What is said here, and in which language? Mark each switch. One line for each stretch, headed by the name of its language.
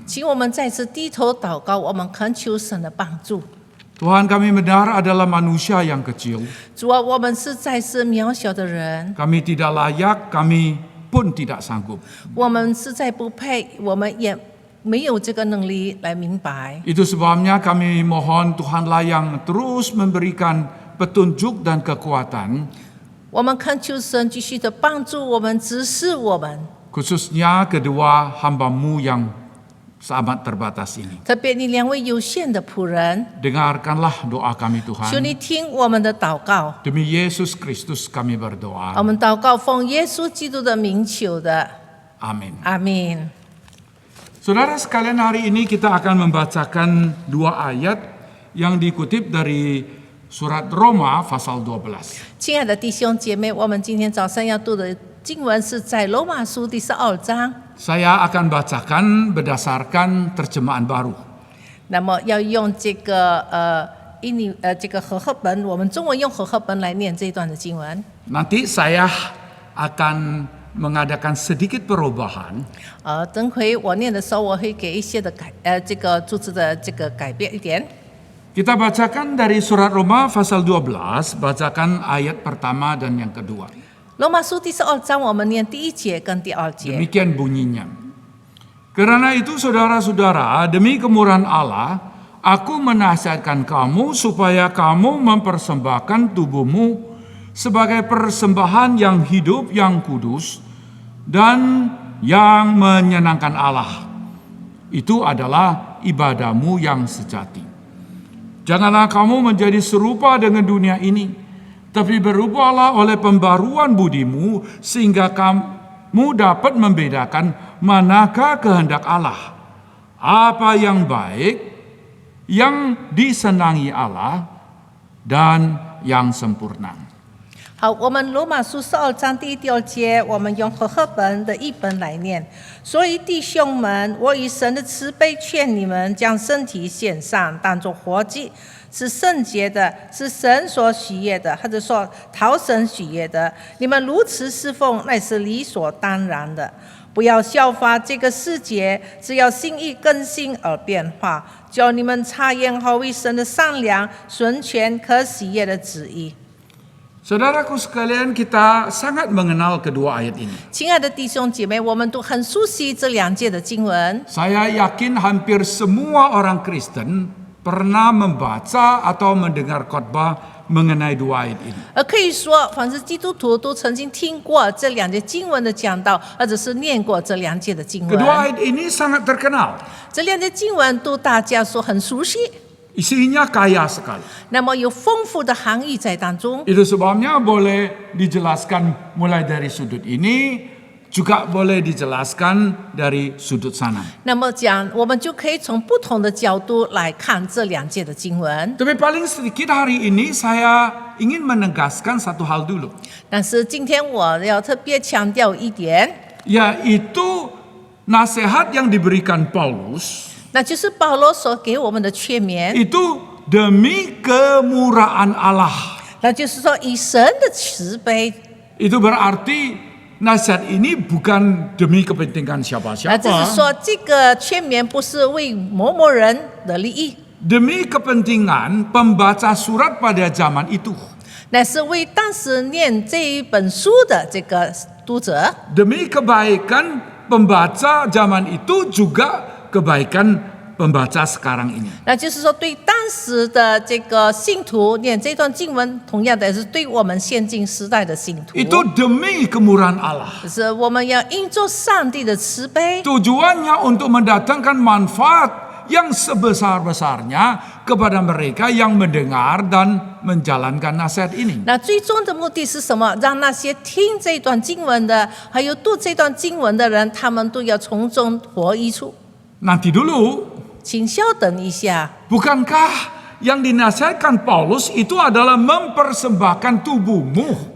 Chinese: 请我们再次低头祷告，我们恳求神的帮助。
Indonesian: Tuhan, kami benar adalah manusia yang kecil.
Chinese: 主啊，我们实在是渺小的人，
Indonesian: Kami tidak layak, kami pun tidak sanggup.
Chinese: 我们实在不配，我们也没有这个能力来明白。
Indonesian: Itu sebabnya kami mohon Tuhanlah yang terus memberikan petunjuk dan kekuatan,
Chinese: 我们恳求神继续的帮助我们，指示我们。
Indonesian: khususnya kedua hamba-Mu yang sangat terbatas ini.
Chinese: 特别你两位有限的仆人，
Indonesian: Dengarkanlah doa kami
Chinese: 求
Indonesian: Tuhan.
Chinese: 你听我们的祷告。
Indonesian: Demi Yesus Kristus kami berdoa.
Chinese: 我们祷告奉耶稣基督的名求的，
Indonesian: Amin.
Chinese: 阿门。
Indonesian: Saudara sekalian, hari ini kita akan membacakan dua ayat yang dikutip dari surat Roma pasal 12.
Chinese: 亲爱的弟兄姐妹，我们今天早上要读的经文是在罗马书第12章。
Indonesian: Saya akan bacakan berdasarkan terjemahan baru.
Chinese: 那么要用这个这个和合本，我们中文用和合本来念这一段的经文。
Indonesian: Nanti saya akan mengadakan sedikit perubahan.
Chinese: 等会我念的时候，我会给一些的这个组织的这个改变一点。
Indonesian: Kita bacakan dari surat Roma pasal 12, bacakan ayat pertama dan yang kedua.
Chinese: 罗马书第12章，我们念第1节跟第2节。
Indonesian: Demikian bunyinya. Karena itu saudara-saudara, demi kemurahan Allah, aku menasihatkan kamu supaya kamu mempersembahkan tubuhmu sebagai persembahan yang hidup, yang kudus, dan yang menyenangkan Allah. Itu adalah ibadahmu yang sejati. Janganlah kamu menjadi serupa dengan dunia ini, tapi berubahlah oleh pembaruan budimu sehingga kamu dapat membedakan manakah kehendak Allah, apa yang baik, yang disenangi Allah, dan yang sempurna.
Chinese: 好，我们罗马书12章第1、第2节，我们用和合本的译本来念。所以弟兄们，我以神的慈悲劝你们，将身体献上，当作活祭，是圣洁的，是神所喜悦的，或者说讨神喜悦的。你们如此侍奉，那是理所当然的。不要效法这个世界，只要心意更新而变化，叫你们察验何为神的善良、纯全、可喜悦的旨意。
Indonesian: Saudaraku sekalian, kita sangat mengenal kedua ayat ini.
Chinese: 亲爱的弟兄姐妹，我们都很熟悉这2节的经文。
Indonesian: Saya yakin hampir semua orang Kristen pernah membaca atau mendengar khotbah mengenai dua ayat ini.
Chinese: 可以说，凡是基督徒都曾经听过这2节经文的讲道，或者是念过这2节的经文。
Indonesian: Kedua ayat ini sangat terkenal.
Chinese: 这2节经文都大家说很熟悉，
Indonesian: Isinya kaya sekali.
Chinese: 那么有丰富的含义在当中。
Indonesian: Itu sebabnya boleh dijelaskan mulai dari sudut ini, juga boleh dijelaskan dari sudut sana.
Chinese: 那么我们就可以从不同的角度来看这2节的经文。
Indonesian: Tapi paling sedikit hari ini saya ingin menegaskan satu hal dulu,
Chinese: 但是今天我要特别强调一点，
Indonesian: yaitu nasihat yang diberikan Paulus
Chinese: 那就是保罗所给我们的劝勉，
Indonesian: itu demi kemurahan Allah.
Chinese: 那就是说以神的慈悲。
Indonesian: Itu berarti nasihat ini bukan demi kepentingan
Chinese: 那
Indonesian: siapa-siapa,
Chinese: 就是说，这个劝勉不是为某某人的利益，
Indonesian: demi kepentingan pembaca surat pada zaman itu,
Chinese: 乃是为当时念这一本书的这个读者，
Indonesian: demi kebaikan pembaca zaman itu juga kebaikan pembaca sekarang ini.
Chinese: 那就是说，对当时的这个信徒念这段经文，同样的也是对我们现今时代的信徒。
Indonesian: Itu demi kemurahan Allah.
Chinese: 就是我们要因着上帝的慈悲，
Indonesian: Tujuannya untuk mendatangkan manfaat yang sebesar-besarnya kepada mereka yang mendengar dan menjalankan nasihat ini.
Chinese: 那最终的目的是什么？让那些听这段经文的，还有读这段经文的人，他们都要从中获益处。
Indonesian: Nanti dulu,
Chinese: 请稍等一下，
Indonesian: bukankah yang dinasihatkan Paulus itu adalah mempersembahkan tubuhmu?